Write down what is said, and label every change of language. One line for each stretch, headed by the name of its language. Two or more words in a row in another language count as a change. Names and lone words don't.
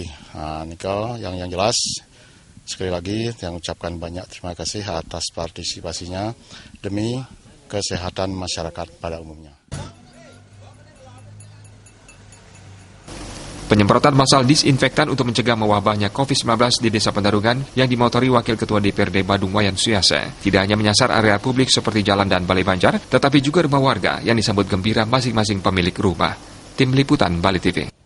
Indonesian: Yang jelas sekali lagi yang ucapkan banyak terima kasih atas partisipasinya demi kesehatan masyarakat pada umumnya. Penyemprotan massal disinfektan untuk mencegah mewabahnya COVID-19 di Desa Penarungan yang dimotori Wakil Ketua DPRD Badung Wayan Suyase tidak hanya menyasar area publik seperti jalan dan balai banjar, tetapi juga rumah warga yang disambut gembira masing-masing pemilik rumah. Tim Liputan Bali TV.